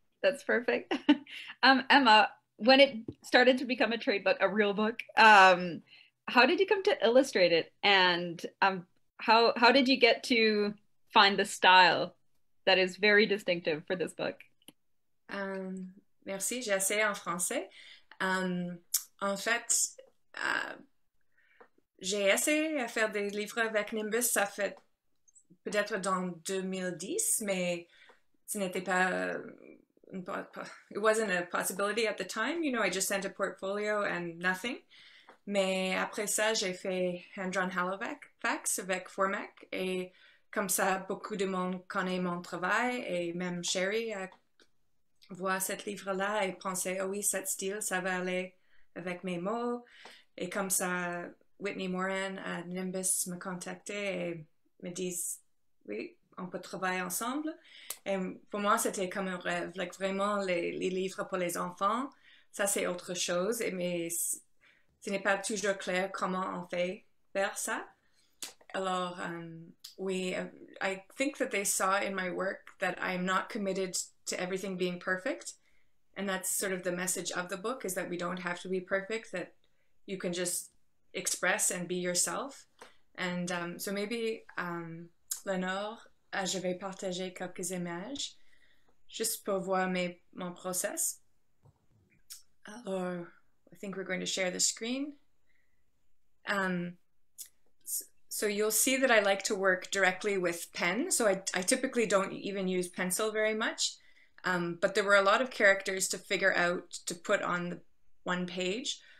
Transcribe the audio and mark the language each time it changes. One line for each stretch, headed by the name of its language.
English: That's perfect. Emma, when it started to become a trade book, a real book, how did you come to illustrate it, and how did you get to find the style that is very distinctive for this book?
French: Merci, j'ai essayé en français. En fait, j'ai essayé à faire des livres avec Nimbus, ça fait peut-être dans 2010, mais ce n'était pas,
English: it wasn't a possibility at the time. You know, I just sent a portfolio and nothing.
French: Mais après ça, j'ai fait hand-drawn Halifax avec Formac, et comme ça, beaucoup de monde connaît mon travail, et même Sheree voit ce livre-là et pensait, oh oui, cet style, ça va aller avec mes mots. Et comme ça, Whitney Moran à Nimbus me contactait et me disent, oui, on peut travailler ensemble. Et pour moi, c'était comme un rêve, like, vraiment les livres pour les enfants, ça c'est autre chose, mais ce n'est pas toujours clair comment on fait faire ça.
English: Alors, I think that they saw in my work that I'm not committed to everything being perfect. And that's sort of the message of the book, is that we don't have to be perfect, that you can just express and be yourself. And so maybe,
French: Léonore, je vais partager quelques images juste pour voir mon process.
English: Alors, I think we're going to share the screen. So you'll see that I like to work directly with pen. So I typically don't even use pencil very much. But there were a lot of characters to figure out to put on the one page.